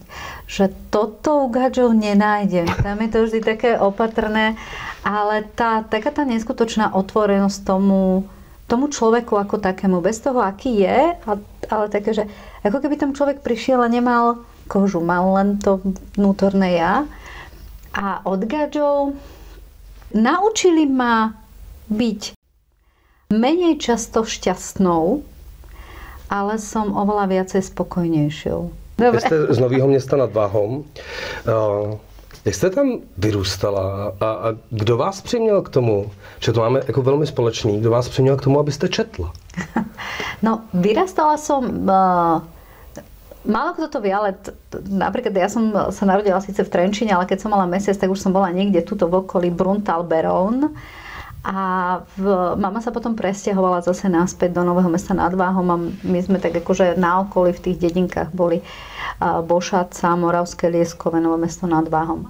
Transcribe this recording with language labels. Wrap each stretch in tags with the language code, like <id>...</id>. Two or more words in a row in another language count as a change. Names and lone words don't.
<sk>Že toto u gáčov nenájdem. Tam je to vždy také opatrné, ale taká tá neskutočná otvorenosť tomu človeku ako takému, bez toho, aký je, ale také, že ako keby tam človek prišiel a nemal kožu, mal len to vnútorné ja. A od gáčov naučili ma byť menej často šťastnou, ale som oveľa viacej spokojnejšou. Dobre.</sk> <cs>Jste z Nového Města nad Váhom. Jak jste tam vyrůstala a kdo vás přiměl k tomu, že to máme jako velmi společný, kdo vás přiměl k tomu, abyste četla?</cs> <sk>No, vyrastala som... Málo kto to vie, ale napríklad ja som sa narodila síce v Trenčíne, ale keď som mala mesiac, tak už som bola niekde tuto v okolí Bruntal-Berón. A mama sa potom presťahovala zase naspäť do Nového Mesta nad Váhom a my sme tak akože na okolí v tých dedinkách boli Bošaca, Moravské Lieskove, Nové Mesto nad Váhom.</sk>